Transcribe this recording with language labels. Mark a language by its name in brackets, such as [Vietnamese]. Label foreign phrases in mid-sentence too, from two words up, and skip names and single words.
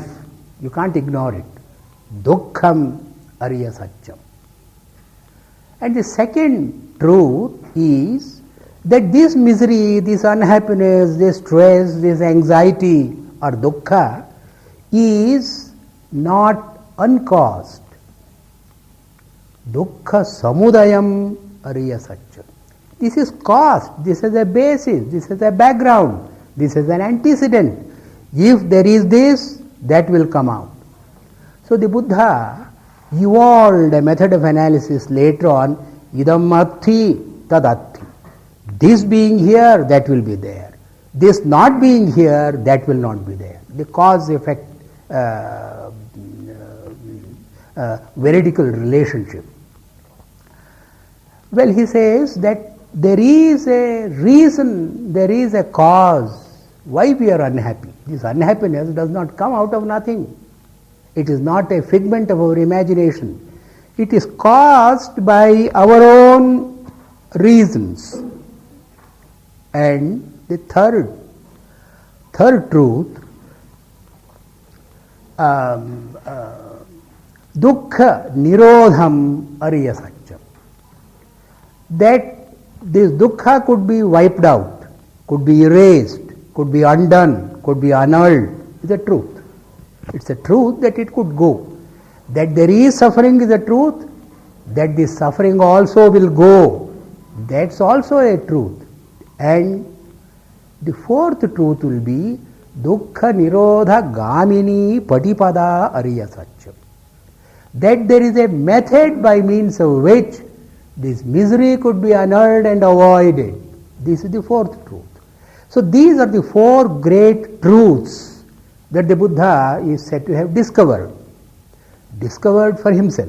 [English] You can't ignore it. [Sanskrit] Dukkham Arya Satyam. [English] And the second truth is that this misery, this unhappiness, this stress, this anxiety or dukkha is not uncaused. [Sanskrit] Dukkha samudayam Arya Satyam. [English] This is caused, this is a basis, this is a background, this is an antecedent. If there is this, that will come out. So the Buddha evolved a method of analysis later on, [Sanskrit] idam atti tadatti. [English] This being here, that will be there. This not being here, that will not be there. The cause-effect veridical relationship. Well, he says that there is a reason, there is a cause why we are unhappy. This unhappiness does not come out of nothing. It is not a figment of our imagination. It is caused by our own reasons. And the third truth, [Sanskrit] dukkha nirodham Arya Satyam. [English] That this dukkha could be wiped out, could be erased, could be undone, could be annulled, is a truth. It's a truth that it could go. That there is suffering is a truth, that this suffering also will go, that's also a truth. And the fourth truth will be [Sanskrit] dukkha nirodha gamini patipada Arya Satyam. [English] That there is a method by means of which this misery could be annulled and avoided. This is the fourth truth. So these are the four great truths that the Buddha is said to have discovered for himself.